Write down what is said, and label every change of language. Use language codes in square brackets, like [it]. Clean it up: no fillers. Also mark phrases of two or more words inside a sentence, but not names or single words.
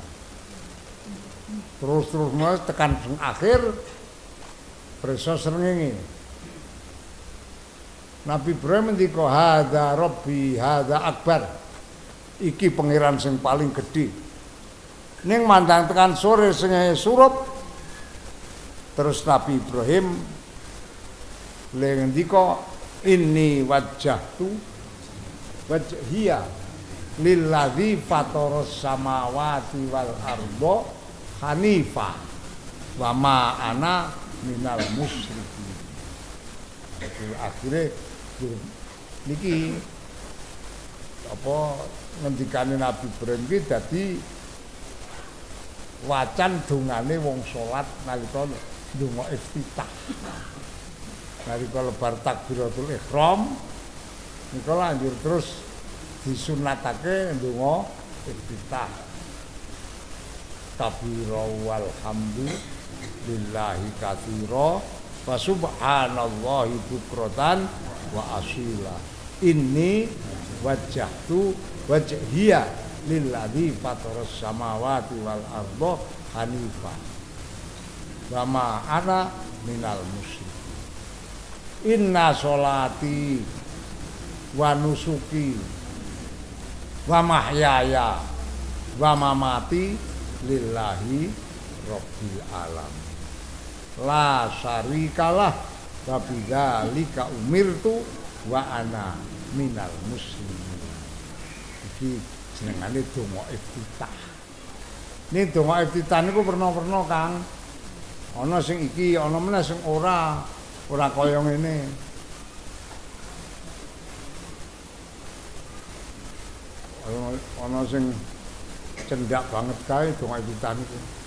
[jv] Terus tekan akhir preso srengenge Nabi Ibrahim ngendika [ar] هذا ربي هذا أكبر [jv] iki pangeran sing paling gedhe ning mandang tekan sore sing surup terus Nabi Ibrahim le ngendika [ar] إني وجهت وجهي للذي فطر السماوات والأرض حنيفا وما أنا من المشركين. [jv] Akhirnya niki apa ngendikane Nabi Ibrahim iki dadi wacan dongane wong salat nalika ndonga iftitah. Nalika lebar takbiratul ihram nika lanjut terus disunatake ndonga iftitah. [ar] كبيرا والحمد لله كثيرا وسبحان الله بكرة وأصيلا إني وجهت وجهي للذي فطر السماوات والأرض حنيفا وما أنا من المشركين إن صلاتي ونسكي ومحياي ومماتي لله رب العالمين لا شريك له وبذلك أمرت وأنا من المسلمين. [jv] Iki jenengane donga iftitah. Ning donga iftitah niku pernah-pernah Kang. Ana sing iki, ana meneh sing ora kaya ngene. Ana sing cendak banget kae donga iftitah niku.